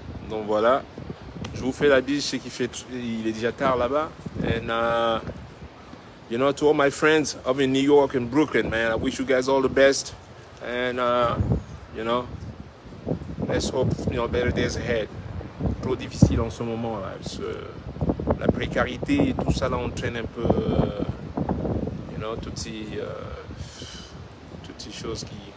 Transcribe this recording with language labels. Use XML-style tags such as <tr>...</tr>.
<fr>Donc voilà, je vous fais la bise, je sais il est déjà tard là-bas.</fr> <en>And you know, to all my friends up in New York and Brooklyn, man, I wish you guys all the best. And you know, let's hope, you know, better days ahead.</en> <fr>Trop difficile en ce moment là, parce que la précarité et tout ça là entraîne un peu,</fr> <en>you know,</en> <fr>toutes ces choses qui...</fr>